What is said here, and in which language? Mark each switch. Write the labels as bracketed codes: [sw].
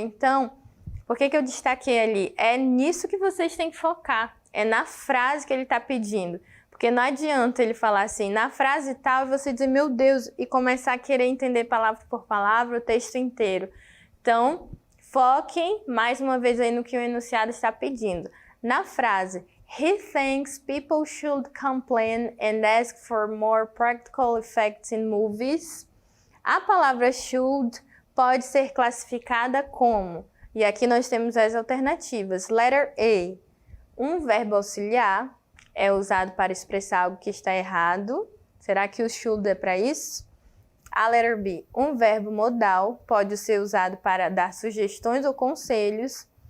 [pt] Então, por que eu destaquei ali? É nisso que vocês têm que focar, é na frase que ele está pedindo. Porque não adianta ele falar assim, na frase tal, e você dizer, meu Deus, e começar a querer entender palavra por palavra o texto inteiro. Então, foquem mais uma vez aí no que o enunciado está pedindo. Na frase, [en] he thinks people should complain and ask for more practical effects in movies. [pt] A palavra should pode ser classificada como, e aqui nós temos as alternativas. Letter A, um verbo auxiliar, é usado para expressar algo que está errado. Será que o should é para isso? A letter B, um verbo modal, pode ser usado para dar sugestões ou conselhos.